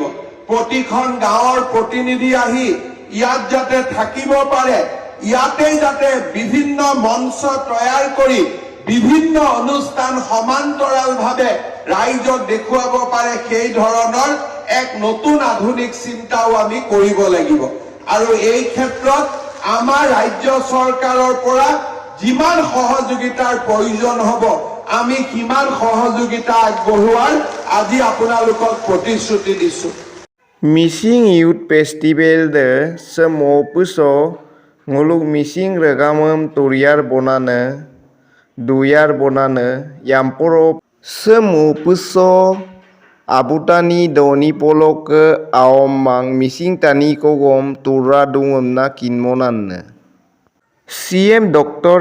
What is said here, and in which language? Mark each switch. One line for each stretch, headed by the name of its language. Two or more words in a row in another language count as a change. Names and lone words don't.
Assamese: প্ৰতিখন গাঁৱৰ প্ৰতিনিধি আহি ইয়াত যাতে থাকিব পাৰে, ইয়াতেই যাতে বিভিন্ন মঞ্চ তৈয়াৰ কৰি বিভিন্ন অনুষ্ঠান সমান্তৰালভাৱে ৰাইজক দেখুৱাব পাৰে, সেই ধৰণৰ এক নতুন আধুনিক চিন্তাও আমি কৰিব লাগিব। আৰু এই ক্ষেত্ৰত আমাৰ ৰাজ্য চৰকাৰৰ পৰা যিমান সহযোগিতাৰ প্ৰয়োজন হ'ব আমি কিমান সহযোগিতা আগবঢ়োৱাৰ আজি আপোনালোকক প্ৰতিশ্ৰুতি দিছো।
Mising: Missing Youth Festival de semopuso nguluk missing regamem turiar bonane duyar bonane yamporo semopuso abutani doni polok aomang missing tani kogom turra dungom na kinmonanne CM Dr.